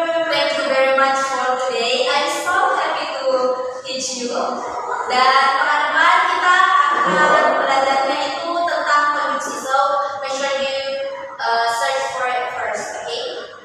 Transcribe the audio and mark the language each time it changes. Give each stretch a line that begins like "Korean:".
English: Thank you very much for today. I'm so happy to teach you.
Indonesian: Dan pekan depan kita akan belajarnya itu tentang konjungsi.
English: So make sure you search for it first, okay?